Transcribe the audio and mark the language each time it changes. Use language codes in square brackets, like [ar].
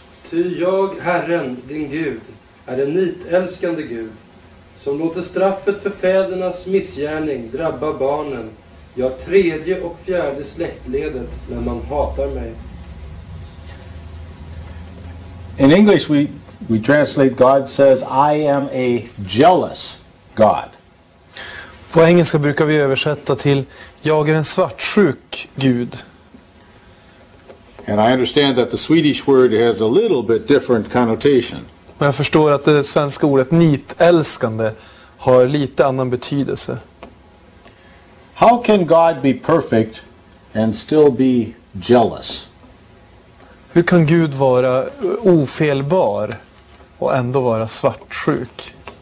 [sv] Ty jag, Herren, din Gud, är en nitälskande Gud, som låter straffet för fädernas missgärning drabba barnen, ja, 3:e och 4:e släktledet när man hatar mig. [en] In English we translate God says I am a jealous God. [sv] På engelska brukar vi översätta till jag är en svartsjuk Gud. [en] And I understand that the Swedish word has a little bit different connotation. [sv] Och jag förstår att det svenska ordet nitälskande har lite annan betydelse. [en] How can God be perfect and still be jealous? [sv] Hur kan Gud vara ofelbar och ändå vara svartsjuk?